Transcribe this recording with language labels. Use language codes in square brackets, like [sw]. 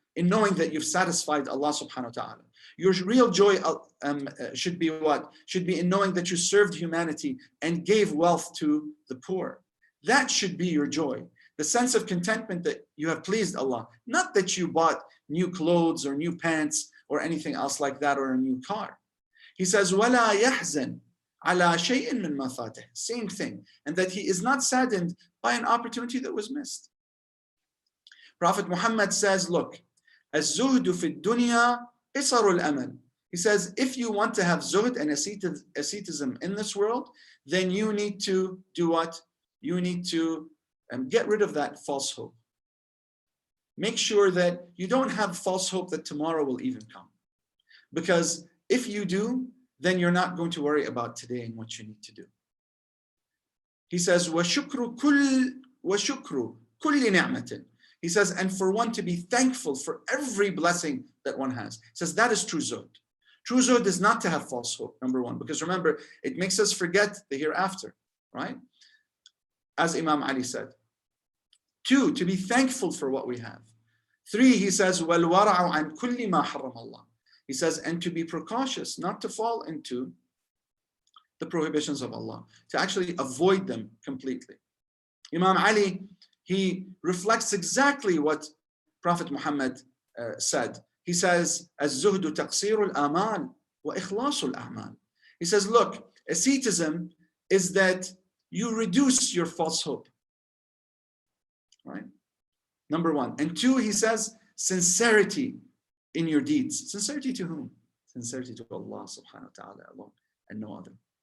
[en] In knowing that you've satisfied Allah subhanahu wa ta'ala. Your real joy should be what? Should be in knowing that you served humanity and gave wealth to the poor. That should be your joy. The sense of contentment that you have pleased Allah. Not that you bought new clothes or new pants or anything else like that or a new car. He says, [ar] وَلَا يَحْزَنْ عَلَى شَيْءٍ مِّن مَا فَاتَهُ. [en] Same thing. And that he is not saddened by an opportunity that was missed. Prophet Muhammad says, look, [ar] الزهد في الدنيا قصر الأمل. [en] He says, if you want to have zuhd and asceticism in this world, then you need to do what? You need to get rid of that false hope. Make sure that you don't have false hope that tomorrow will even come. Because if you do, then you're not going to worry about today and what you need to do. He says, [ar] وَشُكْرُ كُلِّ نِعْمَةٍ. [en] He says, and for one to be thankful for every blessing that one has. He says, that is true zuhd. True zuhd is not to have false hope, number one, because remember, it makes us forget the hereafter, right? As Imam Ali said. 2, to be thankful for what we have. [ar] 3, [en] he says, [ar] وَالْوَرَعُ عَنْ كُلِّ مَا حَرَّمَ اللَّهُ. [en] He says, and to be precautious, not to fall into the prohibitions of Allah, to actually avoid them completely. Imam Ali, he reflects exactly what Prophet Muhammad said. He says, [ar] الزهد تقصير الآمال وإخلاص الأعمال. [en] He says, look, asceticism is that you reduce your false hope. Right? Number 1. And 2, he says, sincerity in your deeds. Sincerity to whom? Sincerity to Allah subhanahu wa ta'ala alone and no other.